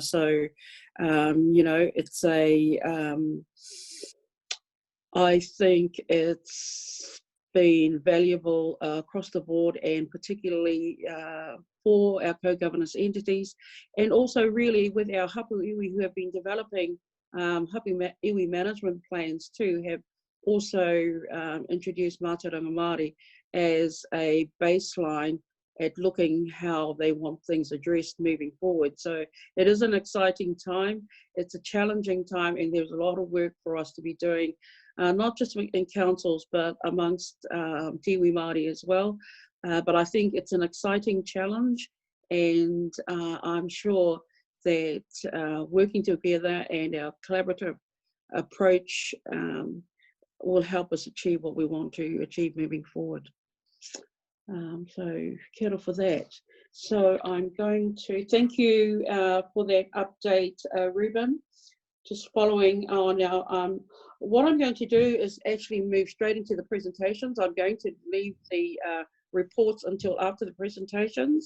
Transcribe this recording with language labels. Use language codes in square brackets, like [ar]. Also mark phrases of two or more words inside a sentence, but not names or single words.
[en] So, you know, it's I think it's been valuable across the board, and particularly for our co-governance entities, and also really with our [mi] hapu iwi [en] who have been developing [mi] hapu iwi [en] management plans too, have also introduced [mi] Mātauranga Māori [en] as a baseline at looking how they want things addressed moving forward. So it is an exciting time, it's a challenging time, and there's a lot of work for us to be doing, not just in councils, but amongst [mi] Te Iwi Māori [en] as well. But I think it's an exciting challenge, and I'm sure that working together and our collaborative approach will help us achieve what we want to achieve moving forward. So [mi] kia ora [en] for that. So I'm going to thank you for that update, Ruben. just following on now, what I'm going to do is actually move straight into the presentations. I'm going to leave the reports until after the presentations.